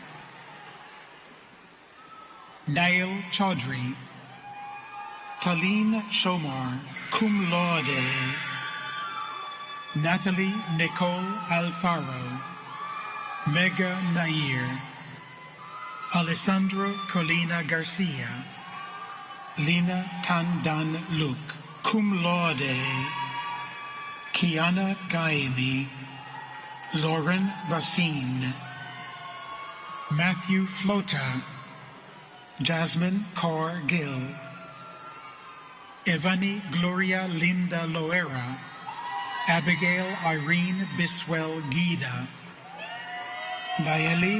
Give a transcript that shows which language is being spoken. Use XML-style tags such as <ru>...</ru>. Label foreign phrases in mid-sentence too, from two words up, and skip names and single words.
<en>Nail Chaudhry, Taleen Shomar,</en> <la>cum laude,</la> <en>Natalie Nicole Alfaro, Mega Nair, Alessandro Colina Garcia, Lina Tandan Luke,</en> <la>cum laude,</la> <en>Kiana Gaimi, Lauren Racine, Matthew Flota, Jasmine Kaur Gill, Evani Gloria Linda Loera, Abigail Irene Biswell Guida, Nayeli</en>